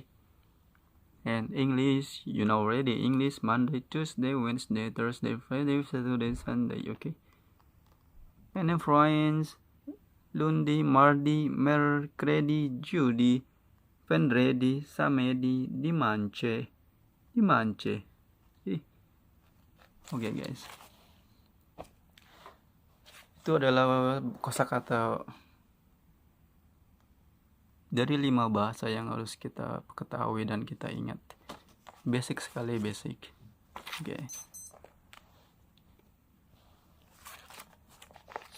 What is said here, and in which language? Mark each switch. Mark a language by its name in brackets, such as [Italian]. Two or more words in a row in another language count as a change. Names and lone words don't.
[English] And English, you know already. English, Monday, Tuesday, Wednesday, Thursday, Friday, Saturday, Sunday. Okay. And in French, [French] lundi, mardi, mercredi, jeudi, vendredi, samedi, dimanche. [Indonesian] Oke, guys. Itu adalah kosakata dari 5 bahasa yang harus kita ketahui dan kita ingat. Basic sekali, basic. Oke.